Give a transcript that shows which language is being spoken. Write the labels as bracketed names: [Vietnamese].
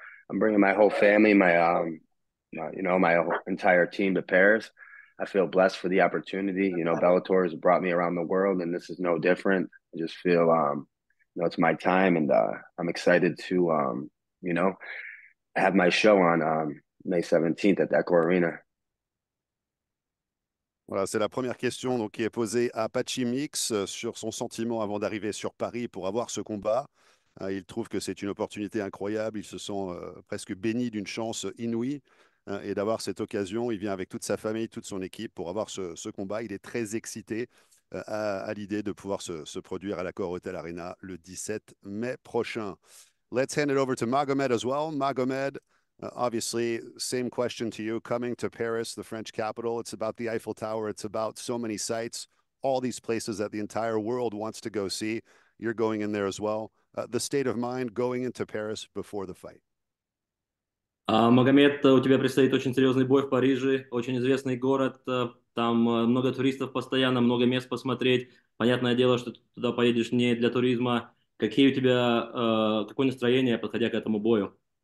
[English] I'm bringing my whole family, my whole entire team to Paris. I feel blessed for the opportunity. Bellator has brought me around the world, and this is no different. I just feel, it's my time, and I'm excited to, have my show on May 17th at Accor Arena. [French] Voilà, c'est la première question donc, qui est posée à Patchy Mix sur son sentiment avant d'arriver sur Paris pour avoir ce combat. Il trouve que c'est une opportunité incroyable. Il se sent presque béni d'une chance inouïe et d'avoir cette occasion. Il vient avec toute sa famille, toute son équipe pour avoir ce combat. Il est très excité à l'idée de pouvoir se produire à l'Accor Hotel Arena le 17 mai prochain. [English] Let's hand it over to Magomed as well. Magomed, obviously, same question to you. Coming to Paris, the French capital, it's about the Eiffel Tower. It's about so many sites, all these places that the entire world wants to go see. You're going in there as well. The state of mind going into Paris before the fight. [Russian] Магомед, у тебя предстоит очень серьезный бой в Париже, очень известный город, там много туристов постоянно, много мест посмотреть. Понятное дело, что ты туда поедешь не для туризма. Какие у тебя, какое настроение, подходя к этому бою?